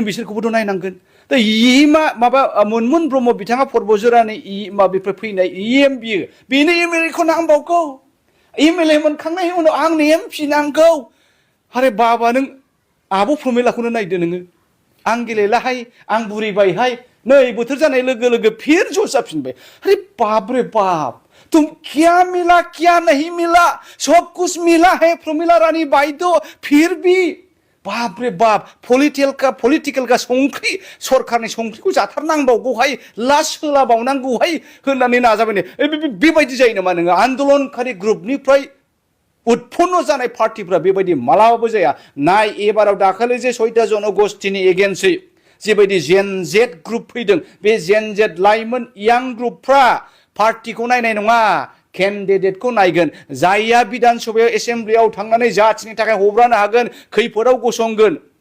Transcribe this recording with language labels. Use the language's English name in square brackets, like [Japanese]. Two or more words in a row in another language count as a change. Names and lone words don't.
[Bodo] बिसोरखौबोथ' नायनांगोन दा माबा मुनमुन ब्रह्म बिथाङा पर्बजरानि माबानिफ्राय फैनाय इएम बियो बेनो एमएलएखौ नांबावगौ एमएलए मोनखांनायनि उनाव आंनो एमपि नांगौ आरे बाबा नों आब' प्रमिलाखौनो नायदो नोङो आं गेलेलाहाय आं बुरिबायहाय नै बोथोर जानाय लोगो लोगो फिर जस जाफिनबाय [Hindi] अरे बाप रे बाप तुम क्या मिला क्या नहीं मिला सब कुछ मिला है प्रमिला रानी बायद' फिर भी बाप रे बाप पलिटिकेल का [Bodo] संख्रि सरकारनि संख्रिखौ जाथारनांबावगौहाय लास होलाबावनांगौहाय होननानै नाजाबाय बेबायदि जायो नामा नोङो आन्दोलनकारि ग्रुपनिफ्राय उत्पन्न जानाय पार्टीफ्रा बेबायदि मालाबाबो जाया नाय एबाराव दाखालि जे 6टा जनगोष्ठीनि एगेन्स्टै जेबायदि जेन जेड ग्रुप फैदों बे जेन जेड लाइमोन यां ग्रुपफ्रा पार्टीखौ नायनाय नङा केन्डिडेटखौ नायगोन जायहा बिधान सभायाव एसेम्ब्लियाव थांनानै जाथिनि थाखाय हब्रानो हागोन खैफोदाव गसंगोन